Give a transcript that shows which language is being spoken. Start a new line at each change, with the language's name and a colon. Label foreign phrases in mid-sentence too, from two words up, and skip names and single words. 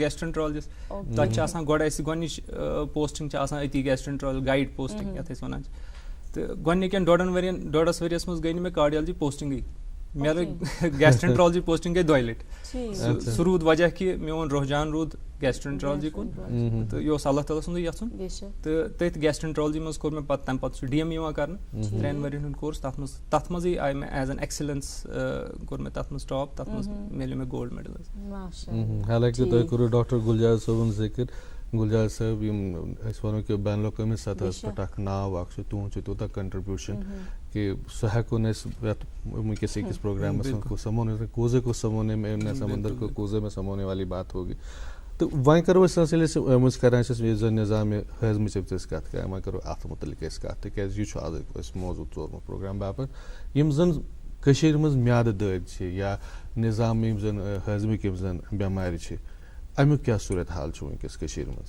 Kashmiri: گیسٹرٛنٹرٛالجِسٹ تَتہِ چھِ آسان گۄڈٕ اَسہِ گۄڈنِچ پوسٹِنٛگ چھِ آسان أتی گیسٹرٛنٹرٛال گایِڈ پوسٹِنٛگ یَتھ أسۍ وَنان چھِ تہٕ گۄڈنِکٮ۪ن 1.5 ؤرِیَس منٛز گٔے نہٕ مےٚ کارڈیالجی پوسٹِنٛگٕے مےٚ لٔگۍ
English: gastroenterology posting
Kashmiri: گٔے 2 لَٹہِ سُہ روٗد وجہ کہِ میون رُحجان روٗد گیسٹرٛنٹرٛالجی کُن تہٕ یہِ اوس اللہ تعالیٰ سُنٛدُے یَژھُن تہٕ تٔتھۍ گیسٹرٛنٹرٛالجی منٛز کوٚر مےٚ پَتہٕ تَمہِ پَتہٕ چھُ ڈی ایم یِوان کرنہٕ 3 ؤرۍیَن ہُنٛد کورس تَتھ منٛزٕے آیہِ مےٚ
English: as an excellence
Kashmiri: کوٚر مےٚ تَتھ منٛز ٹاپ تَتھ منٛز میلیو مےٚ
English: gold medal
Kashmiri: حظ. حالانکہِ تۄہہِ کوٚروٕ ڈاکٹر گُل جاوید صٲبُن ذِکر گُل جاوید صٲب یِم أسۍ وَنو کہِ بین الاقوٲمی سطحس پٮ۪ٹھ اکھ ناو اکھ چھُ تُہُنٛد چھُ تیوٗتاہ کنٹربیوٗشن کہِ سُہ ہٮ۪کو نہٕ أسۍ یَتھ وٕنکیٚس أکِس پروگرامس منٛز
Urdu: سمونے کوزے کو سمونے میں سمندر کو کوزے میں سمونے والی بات ہوگی
Kashmiri: تہٕ وۄنۍ کرو أسۍ ییٚلہِ أسۍ کران چھِ یُس زن نظامِ ہٲضمٕچ أسۍ کتھ کران وۄنۍ کرو اتھ مُتعلِق أسۍ کتھ تِکیازِ یہِ چھُ آزُک أسۍ موضوٗع ژورمُت پروگرام باپتھ یِم زن کٔشیٖرِ منٛز میادٕ دٲدۍ چھِ یا نظام یِم زن ہٲضمٕکۍ یِم زن بٮ۪مارِ چھِ امیُک کیاہ صوٗرت حال چھُ وٕنکیٚس کٔشیٖرِ منٛز.